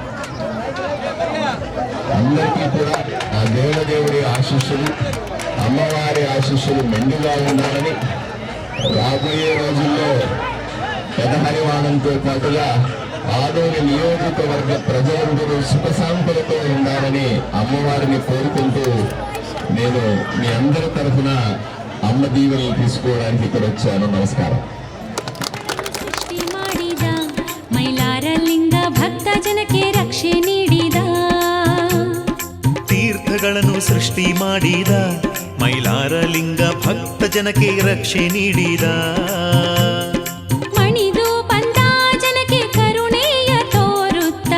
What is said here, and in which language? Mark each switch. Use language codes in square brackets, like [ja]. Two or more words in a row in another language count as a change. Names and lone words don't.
[te] అందరికీ కూడా ఆ దేవదేవుడి ఆశీస్సులు, అమ్మవారి ఆశీస్సులు మెండుగా ఉండాలని, రాబోయే రోజుల్లో పెదహరివాణంతో పాటుగా ఆదోని నియోజకవర్గ ప్రజలందరూ సుఖశాంతులతో ఉండాలని అమ్మవారిని కోరుకుంటూ నేను మీ అందరి తరఫున అమ్మ దీవెనలు తీసుకోవడానికి ఇక్కడ వచ్చాను. నమస్కారం. [kn] ಸೃಷ್ಟಿ ಮಾಡಿದ ಮೈಲಾರ ಲಿಂಗ ಭಕ್ತ ಜನಕ್ಕೆ ರಕ್ಷೆ ನೀಡಿದ ತೀರ್ಥಗಳನ್ನು ಸೃಷ್ಟಿ ಮಾಡಿದ ಮೈಲಾರ ಲಿಂಗ ಭಕ್ತ ಜನಕ್ಕೆ ರಕ್ಷೆ ನೀಡಿದ ಮಣಿದು ಬಂದ ಜನಕ್ಕೆ ಕರುಣೆಯ ತೋರುತ್ತ